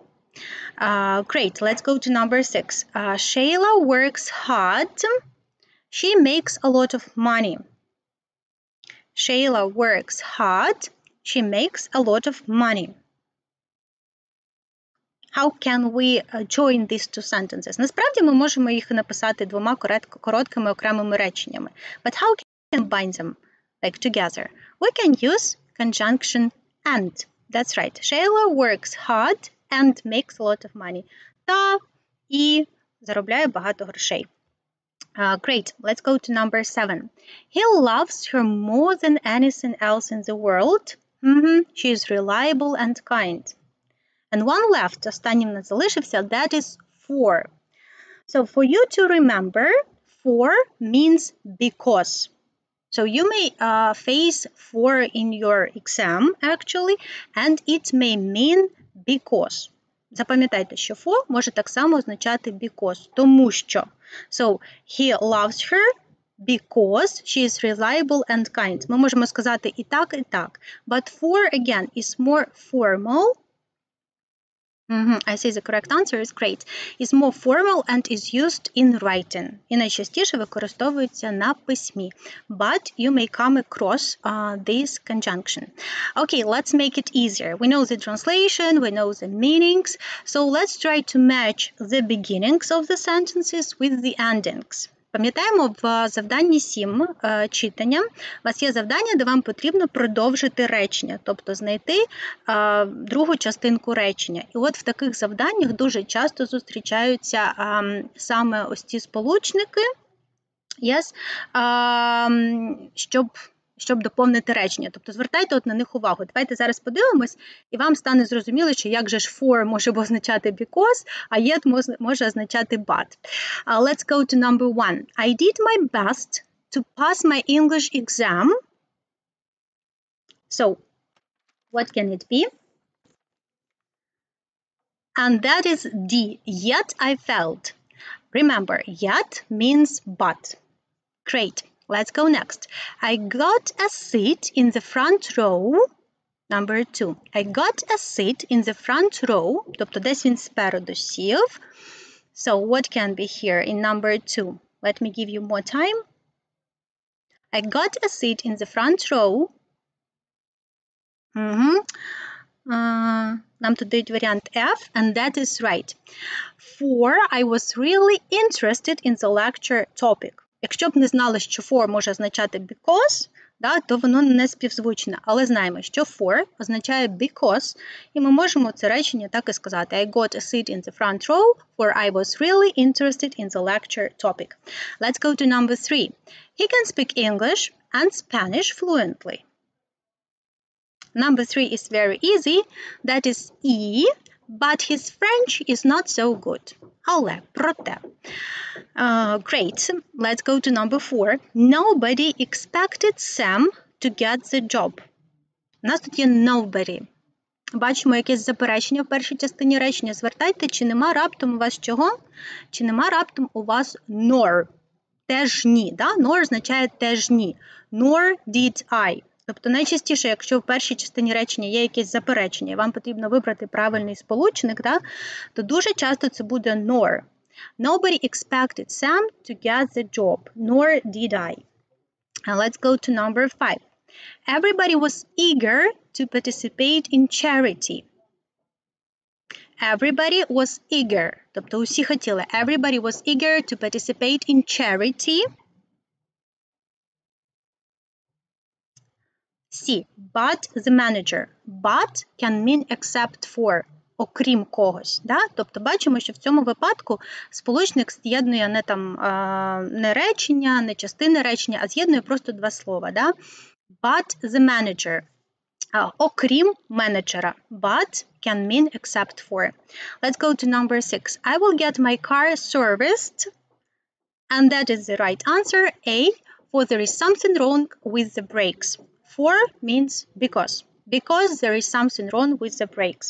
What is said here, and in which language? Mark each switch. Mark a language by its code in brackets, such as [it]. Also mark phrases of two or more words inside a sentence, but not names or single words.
[en] Great, let's go to number 6. Shayla works hard. She makes a lot of money. Shayla works hard. She makes a lot of money. How can we join these two sentences? [uk] Насправді ми можемо їх написати двома короткими окремими реченнями. [en] But how can we combine them like together? We can use conjunction and. That's right. Shayla works hard and makes a lot of money. [uk] Та і заробляє багато грошей. [en] Great. Let's go to number 7. He loves her more than anything else in the world. She is reliable and kind. And one left, [uk] останнім не залишився, [en] that is for. So for you to remember, for means because. So you may face for in your exam, actually, and it may mean because. [uk] Запам'ятайте, що for може так само означати because, тому що. [en] So, he loves her because she is reliable and kind. [uk] Ми можемо сказати і так, і так. [en] But for, again, is more formal. I say the correct answer is great. Is more formal and is used in writing. [uk] І найчастіше використовується на письмі. [en] But you may come across this conjunction. Okay, let's make it easier. We know the translation, we know the meanings. So let's try to match the beginnings of the sentences with the endings. [uk] Пам'ятаємо, в завданні 7 читання у вас є завдання, де вам потрібно продовжити речення, тобто знайти другу частинку речення. І от в таких завданнях дуже часто зустрічаються саме ось ці сполучники, щоб доповнити речення. Тобто звертайте от на них увагу. Давайте зараз подивимось, і вам стане зрозуміло, що як же ж for може означати because, а yet може означати but. [en] Let's go to number 1. I did my best to pass my English exam. So, what can it be? And that is D. Yet I failed. Remember, yet means but. Great. Let's go next. I got a seat in the front row. Number 2. I got a seat in the front row. [uk] Тобто десь він спереду сів. [en] So what can be here in number 2? Let me give you more time. I got a seat in the front row. [uk] Нам тут дають варіант F, [en] and that is right. For I was really interested in the lecture topic. [uk] Якщо б не знали, що for може означати because, то воно не співзвучне. Але знаємо, що for означає because, і ми можемо це речення так і сказати. [en] I got a seat in the front row, for I was really interested in the lecture topic. Let's go to number 3. He can speak English and Spanish fluently. Number 3 is very easy. That is E, but his French is not so good. [uk] Але, проте. [en] Great. Let's go to number 4. Nobody expected Sam to get the job. [uk] У нас тут є nobody. Бачимо якесь заперечення в першій частині речення. Звертайте, чи нема раптом у вас чого? Чи нема раптом у вас nor? Теж ні. Nor означає теж ні. [en] Nor did I. [uk] Тобто найчастіше, якщо в першій частині речення є якесь заперечення, і вам потрібно вибрати правильний сполучник, то дуже часто це буде nor. [en] Nobody expected Sam to get the job, nor did I. And let's go to number 5. Everybody was eager to participate in charity. Everybody was eager. [uk] Тобто усі хотіли. [en] Everybody was eager to participate in charity. C. But the manager. But can mean except for. [uk] Окрім когось. Тобто бачимо, що в цьому випадку сполучник з'єднує не речення, не частини речення, а з'єднує просто два слова. [en] But the manager. [uk] Окрім менеджера. [en] But can mean except for. Let's go to number 6. I will get my car serviced. And that is the right answer. A. For there is something wrong with the brakes. For means because. Because there is something wrong with the brakes.